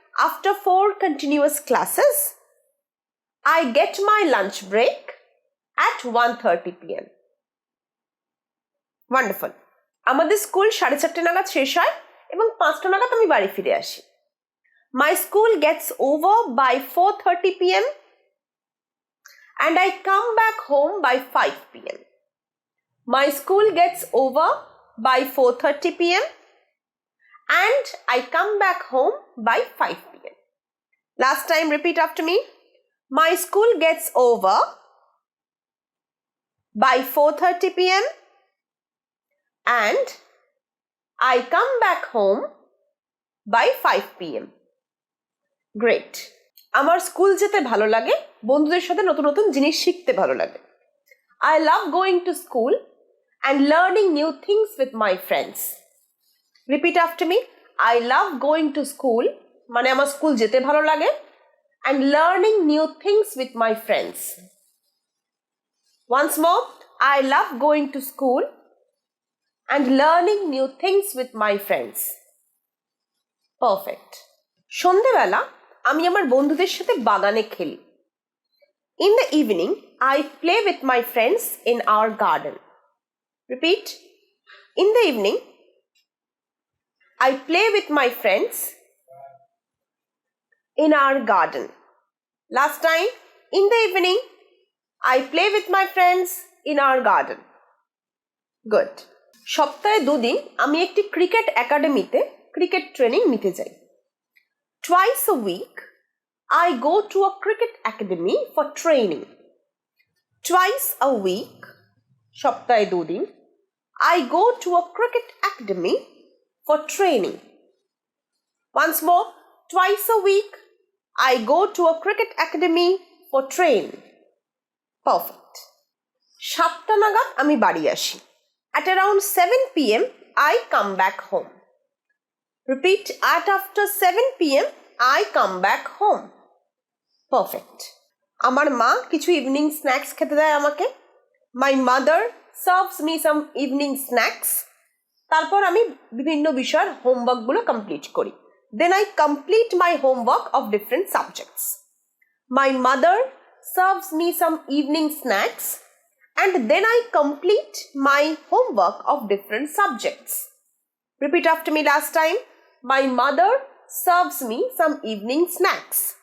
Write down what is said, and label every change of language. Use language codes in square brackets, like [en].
[en] After 4 continuous classes, I get my lunch break at 1:30 p.m. Wonderful. [bn] আমাদের school 4:30 নাগাদ শেষ হয় এবং 5টা নাগাদ আমি বাড়ি ফিরে আসি। [en] My school gets over by 4:30 p.m. and I come back home by 5 p.m. My school gets over by 4:30 p.m. and I come back home by 5 p.m. Last time, repeat after me. My school gets over by 4:30 p.m. and I come back home by 5 p.m. Great. [bn] আমার school যেতে ভালো লাগে, বন্ধুদের সাথে নতুন নতুন জিনিস শিখতে ভালো লাগে। [en] I love going to school and learning new things with my friends. Repeat after me. I love going to school [bn] মানে আমার স্কুল যেতে ভালো লাগে [en] and learning new things with my friends. Once more. I love going to school and learning new things with my friends. Perfect. [bn] সন্ধ্যাবেলা আমি আমার বন্ধুদের সাথে বাগানে খেলি। [en] In the evening, I play with my friends in our garden. Repeat. In the evening, I play with my friends in our garden. Last time. In the evening, I play with my friends in our garden. Good. [bn] সপ্তাহে 2 দিন আমি একটি cricket একাডেমিতে cricket training নিতে যাই। [en] Twice a week, I go to a cricket academy for training. Twice a week, [bn] সপ্তাহে 2 দিন, [en] I go to a cricket academy for training. Once more, twice a week, I go to a cricket academy for training. Perfect. [bn] 7টা নাগাদ আমি বাড়ি আসি। [en] At around 7 p.m., I come back home. Repeat. At after 7 p.m., I come back home. Perfect. [bn] আমার মা কিছু evening snacks খেতে দেয় আমাকে। [en] My mother serves me some evening snacks. [bn] তারপর আমি বিভিন্ন বিষয়ের হোমওয়ার্কগুলো কমপ্লিট করি। [en] Then I complete my homework of different subjects. My mother serves me some evening snacks and then I complete my homework of different subjects. Repeat after me last time. My mother serves me some evening snacks.